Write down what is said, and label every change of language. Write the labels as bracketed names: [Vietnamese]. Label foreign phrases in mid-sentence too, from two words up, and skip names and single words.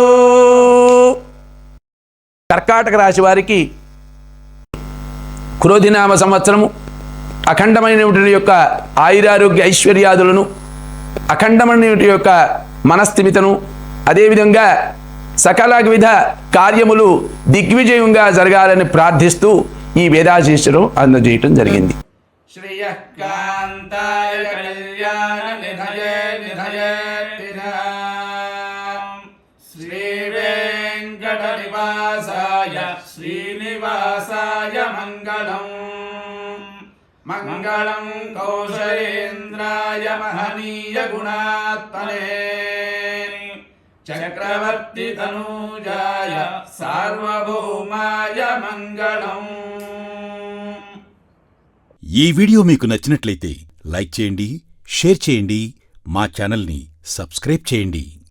[Telugu] కర్కాటక రాశి వారికి క్రోధినామ సంవత్సరము అఖండమైనటువంటి యొక్క ఆయురారోగ్య ఐశ్వర్యాదులను, అఖండమైనటువంటి యొక్క మనస్థిమితను, అదేవిధంగా సకల విధ కార్యములు దిగ్విజయంగా జరగాలని ప్రార్థిస్తూ ఈ వేదాశీస్సును అందజేయటం జరిగింది. [Sanskrit] श्रियः कान्ताय कल्याणनिधये श्रीवेङ्कटनिवासाय श्रीनिवासाय मङ्गलम् मङ्गलं कौशलेन्द्राय महनीय गुणात्मने चक्रवर्ति तनूजाय सार्वभौमाय मङ्गलम्। [Telugu] ఈ వీడియో మీకు నచ్చినట్లయితే లైక్ చేయండి, షేర్ చేయండి, మా ఛానల్ని సబ్స్క్రైబ్ చేయండి.